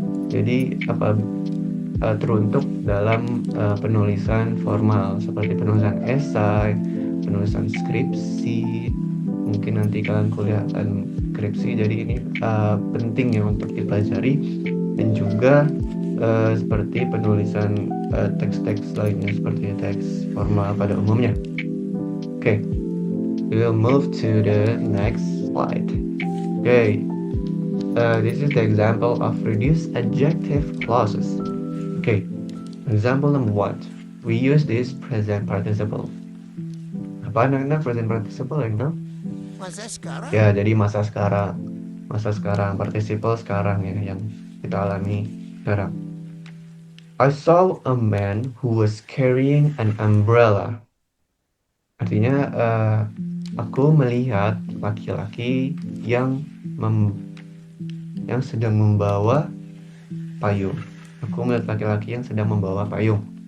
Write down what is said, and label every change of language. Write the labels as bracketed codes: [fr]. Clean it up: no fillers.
[id] Jadi teruntuk dalam penulisan formal seperti penulisan esai, penulisan skripsi. Mungkin nanti kalian kuliah akan skripsi, jadi ini penting ya untuk dipelajari, dan juga seperti penulisan teks-teks lainnya seperti teks formal pada umumnya. [en] Okay, we will move to the next slide. Okay, this is the example of reduced adjective clauses. Okay, example number one. We use this present participle. [id] Apa namanya present participle yang tahu? Masa sekarang? Ya, jadi masa sekarang. Masa sekarang, participle sekarang ya yang kita alami sekarang. [en] I saw a man who was carrying an umbrella. [id] Artinya aku melihat laki-laki yang sedang membawa payung. Aku melihat laki-laki yang sedang membawa payung.